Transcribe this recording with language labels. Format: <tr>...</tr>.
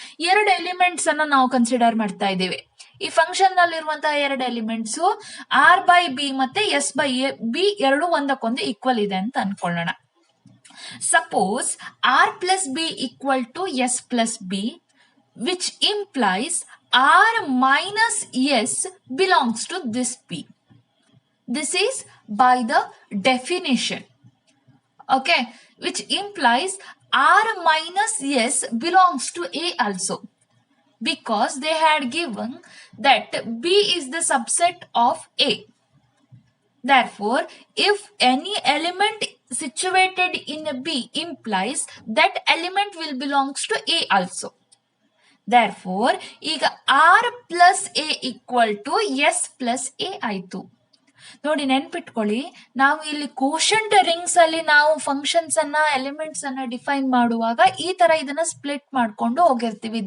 <kn>2 elements ಅನ್ನ ನಾವು consider ಮಾಡ್ತಾ ಇದ್ದೀವಿ. ಈ function ನಲ್ಲಿರುವಂತಹ 2 elements are by B ಮತ್ತೆ ಎಸ್ ಬೈ ಎ ಬಿ ಎರಡು ಒಂದಕ್ಕೊಂದು ಈಕ್ವಲ್ ಇದೆ ಅಂತ ಅನ್ಕೊಳ್ಳೋಣ.</kn> <en>Suppose R plus B equal to S plus B, which implies R minus S belongs to this B. This is by the definition. Okay, which implies R minus S belongs to A also, because they had given that B is the subset of A. Therefore, if any element situated in B implies that element will belongs to A also. Therefore,</en> <kn>ಈಗ</kn> <en>R plus A equal to S plus A</en> <kn>ಆಯ್ತು. ನೋಡಿ, ನೆನ್ಪಿಟ್ಕೊಳ್ಳಿ, ನಾವು ಇಲ್ಲಿ quotient rings ಅಲ್ಲಿ ನಾವು functions ಅನ್ನ elements ಅನ್ನ ಡಿಫೈನ್ ಮಾಡುವಾಗ ಈ ತರ ಇದನ್ನ ಸ್ಪ್ಲಿಟ್ ಮಾಡ್ಕೊಂಡು ಹೋಗಿರ್ತೀವಿ.</kn>